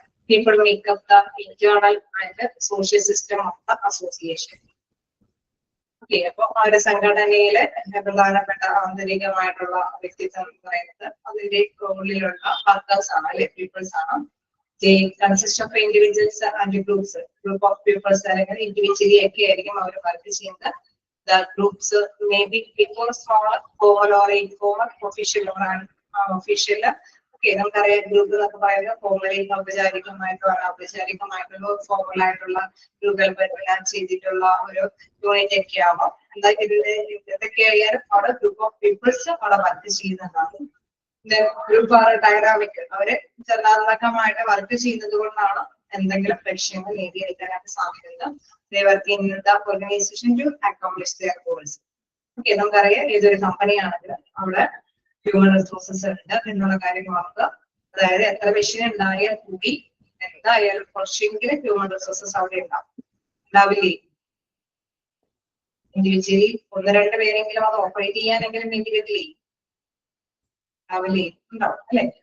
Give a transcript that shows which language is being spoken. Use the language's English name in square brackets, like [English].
[English] People make up the internal and social system of the association. [Malayalam] Okay, അപ്പൊ ആ ഒരു സംഘടനയിലെ പ്രധാനപ്പെട്ട ആന്തരികമായിട്ടുള്ള വ്യക്തിത്വം എന്ന് പറയുന്നത് അതിന്റെ ഉള്ളിലുള്ള വർക്കേഴ്സ് ആണ് അല്ലെ, പീപ്പിൾസ് ആണ്. [English] They consist of individuals and groups. Group of peoples [Malayalam] അല്ലെങ്കിൽ ഇൻഡിവിജ്വലി ഒക്കെ ആയിരിക്കും അവർ വർക്ക് ചെയ്യുന്നത്. [English] The groups may be before small, formal or informal, official or unofficial. [Malayalam] Okay, നമുക്കറിയാം ഗ്രൂപ്പ് എന്നൊക്കെ പറയുന്നത് ഫോർമലി ഔപചാരികമായിട്ടുള്ള ഫോർമൽ ആയിട്ടുള്ള രൂപകൽപ്പന ചെയ്തിട്ടുള്ള ഒരു യൂണിറ്റ് ഒക്കെ ആവാം. എന്താ ഇതൊക്കെ ആയാലും അവിടെ ഗ്രൂപ്പ് ഓഫ് പീപ്പിൾസ് അവിടെ വർക്ക് ചെയ്യുന്നതാണ്. [English] group are dynamic, [Malayalam] അവര് ചലനാത്മകമായിട്ട് വർക്ക് ചെയ്യുന്നത് കൊണ്ടാണ് എന്തെങ്കിലും ലക്ഷ്യങ്ങൾ നേടിയെടുക്കാനായിട്ട് സാധിക്കുന്നത്. [English] They work in the organization to accomplish their goals. [Malayalam] Okay, നമുക്കറിയാം ഏതൊരു കമ്പനി ആണെങ്കിലും അവിടെ ഹ്യൂമൻ റിസോഴ്സസ് ഉണ്ട് എന്നുള്ള കാര്യം ഓർക്കുക. അതായത് എത്ര മെഷീൻ ഉണ്ടായാൽ കൂടി എന്തായാലും കുറച്ചെങ്കിലും ഹ്യൂമൻ റിസോഴ്സസ് അവിടെ ഉണ്ടാവില്ലേ. ഇൻഡിവിജ്വലി 1-2 പേരെങ്കിലും അത് ഓപ്പറേറ്റ് ചെയ്യാനെങ്കിലും ഇൻഡിവിജ്വലി ഉണ്ടാവില്ലേ, ഉണ്ടാവും അല്ലെ.